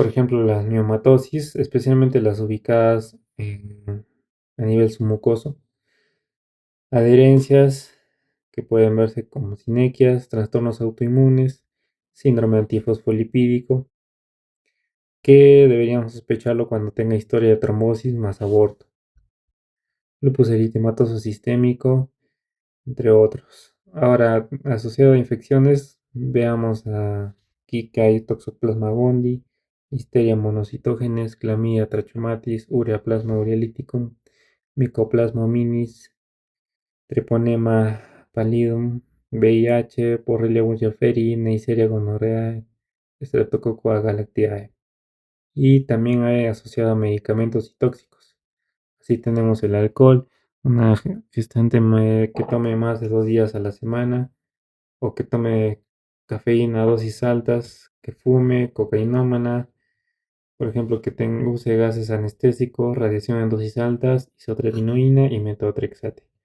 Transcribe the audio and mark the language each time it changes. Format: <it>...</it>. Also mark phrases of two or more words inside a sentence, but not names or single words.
<es>ejemplo las miomatosis, especialmente las ubicadas a nivel submucoso, adherencias que pueden verse como sinequias, trastornos autoinmunes, síndrome antifosfolipídico, que deberíamos sospecharlo cuando tenga historia de trombosis más aborto, lupus eritematoso sistémico, entre otros. Ahora, asociado a infecciones, veamos aquí que hay Toxoplasma gondii, Listeria monocitógenes, Clamidia trachomatis, Ureaplasma urealyticum, Mycoplasma hominis, Treponema pallidum, VIH, Borrelia burgdorferi, Neisseria gonorrhoeae, Streptococcus galactiae. Y también hay asociado a medicamentos y tóxicos. Así tenemos el alcohol, Una gestante que tome más de 2 días a la semana o que tome cafeína a dosis altas, que fume, cocainómana, por ejemplo, que use gases anestésicos, radiación en dosis altas, isotretinoína y metotrexate.</es>